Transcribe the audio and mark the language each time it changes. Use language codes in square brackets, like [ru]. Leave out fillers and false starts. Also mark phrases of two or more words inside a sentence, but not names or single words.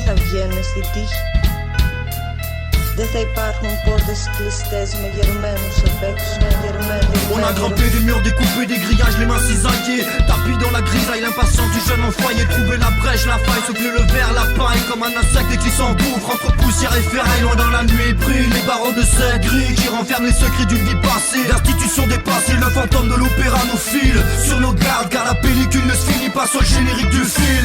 [el] βγαίνουν στη τύχη. Δεν θα υπάρχουν πόρτες κλειστές με γερμένους απ' έξω. [fr] On a grimpé des murs, découpé des grillages, les mains cisaillées. Tapis dans la grisaille, l'impatience du jeune enfoyé. Trouver la brèche, la faille, souffler le verre, la paille. Comme un insecte qui s'engouffre entre poussière et ferraille. Loin dans la nuit brille les barreaux de cette grille qui renferment les secrets d'une vie passée. L'institution dépassée, le fantôme de l'opéra nous file sur nos gardes, car la pellicule ne se finit pas sur le générique du film.